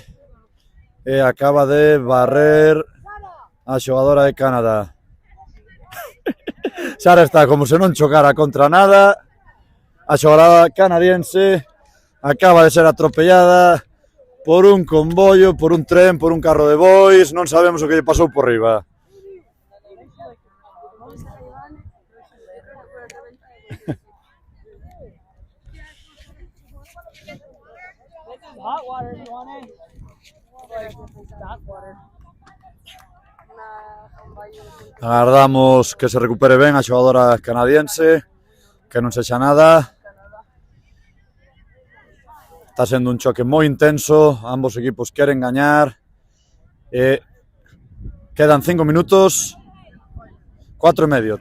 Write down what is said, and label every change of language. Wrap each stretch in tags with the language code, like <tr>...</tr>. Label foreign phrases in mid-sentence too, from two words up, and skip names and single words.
<gl>E acaba de barrer a xogadora de Canadá. Sara está como se non chocara contra nada. A xogadora canadiense acaba de ser atropellada por un convoio, por un tren, por un carro de bois, non sabemos o que lle pasou por riba.</gl> <en>Hot water, you want it? Hot water.</en> <gl>Agardamos que se recupere ben a xogadora canadiense, que non sexa nada. Está sendo un choque moi intenso, ambos equipos queren gañar. Quedan 5 minutos, 4 e medio.</gl>